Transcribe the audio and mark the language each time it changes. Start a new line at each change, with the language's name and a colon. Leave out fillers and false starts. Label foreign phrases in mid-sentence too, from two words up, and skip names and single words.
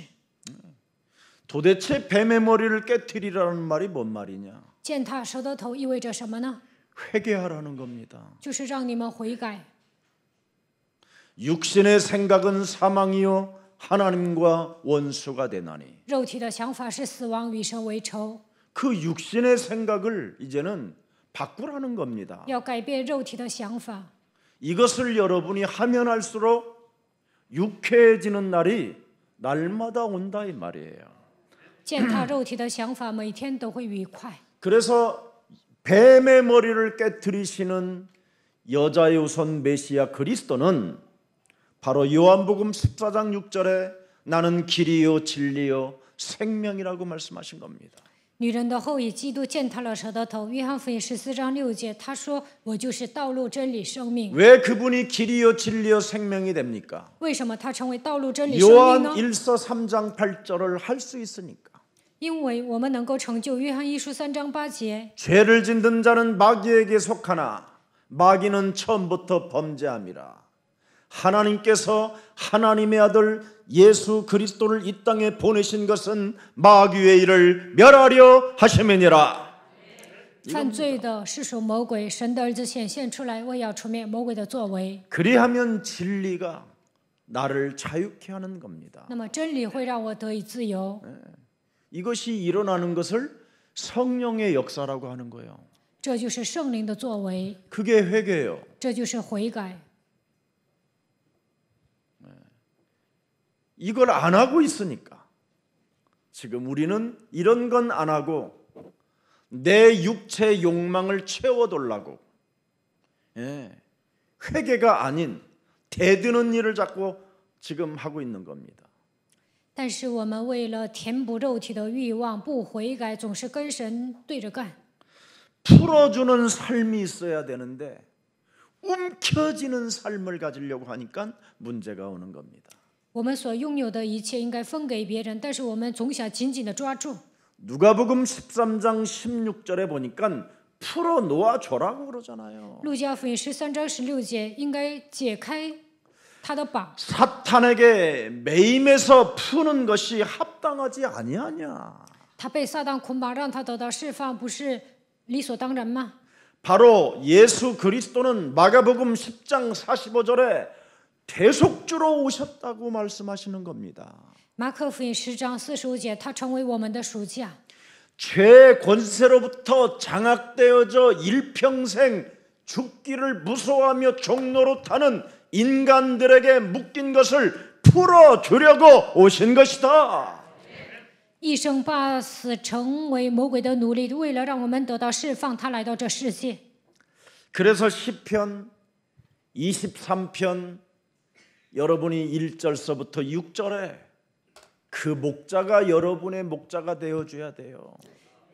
Korean: 도대체 뱀의 머리를 깨트리라는 말이 뭔 말이냐?
Chinese: 践踏蛇的头意味着什么呢？
Korean: 회개하라는 겁니다.
Chinese: 就是让你们悔改。
Korean: 육신의 생각은 사망이요 하나님과 원수가 되나니.
Chinese: 肉体的想法是死亡，与神为仇。
Korean: 그 육신의 생각을 이제는 바꾸라는 겁니다.
Chinese: 要改变肉体的想法。
Korean: 이것을 여러분이 하면 할수록 유쾌해지는 날이 날마다 온다 이 말이에요.
Chinese: 践踏肉体的想法，每天都会愉快。
Korean: 그래서 뱀의 머리를 깨트리시는 여자의 우선 메시아 그리스도는 바로 요한복음 14장 6절에 나는 길이요 진리요 생명이라고 말씀하신 겁니다.
Chinese: 女人的后裔基督践踏了蛇的头。约翰福音14章6节，他说：“我就是道路、真理、生命。”
Korean: 왜 그분이 길이요 진리요 생명이 됩니까?
Chinese: 为什么他成为道路、真理、生命
Korean: 요한
Chinese: 呢？
Korean: 1서 3장 8절을 할 수 있으니까.
Chinese: 因为我们能够成就约翰一书3章8节。
Korean: 죄를 짓는 자는 마귀에게 속하나 마귀는 처음부터 범죄함이라. 하나님께서 하나님의 아들 예수 그리스도를 이 땅에 보내신 것은 마귀의 일을 멸하려 하심이니라.
Chinese: 犯罪的是属魔鬼，神的儿子显现出来，为要除灭魔鬼的作为。
Korean: 그리하면 진리가 나를 자유케 하는 겁니다.
Chinese: 那么真理会让我得以自由。
Korean: 이것이 일어나는 것을 성령의 역사라고 하는 거예요.
Chinese: 这就是圣灵的作为，
Korean: 그게 회개예요.
Chinese: 这就是悔改。
Korean: 이걸 안 하고 있으니까 지금 우리는 이런 건 안 하고 내 육체 욕망을 채워달라고 회개가 아닌 대드는 일을 자꾸 지금 하고 있는 겁니다.
Chinese: 但是我们为了填补肉体的欲望，不悔改，总是跟神对着干。
Korean: 풀어주는 삶이 있어야 되는데 움켜쥐는 삶을 가지려고 하니까 문제가 오는 겁니다.
Chinese: 我们所拥有的一切应该分给别人，但是我们总想紧紧地抓住。
Korean: 누가복음 13장 16절에 보니까 풀어 놓아 줘라고 그러잖아요.
Chinese: 路加福音13章16节应该解开他的绑。
Korean: 사탄에게 매임해서 푸는 것이 합당하지 아니하냐.
Chinese: 他被撒旦捆绑，让他得到释放，不是理所当然吗？
Korean: 바로 예수 그리스도는 마가복음 10장 45절에 대속주로 오셨다고 말씀하시는 겁니다.
Chinese: 马可福音10章45节，他成为我们的赎价。
Korean: 죄 권세로부터 장악되어져 일평생 죽기를 무서워하며 종로로 타는 인간들에게 묶인 것을 풀어주려고 오신 것이다.
Chinese: 一生把死成为魔鬼的奴隶，为了让我们得到释放，他来到这世界。
Korean: 그래서 시편 23편 여러분이 1절서부터 6절에 그 목자가 여러분의 목자가 되어줘야 돼요.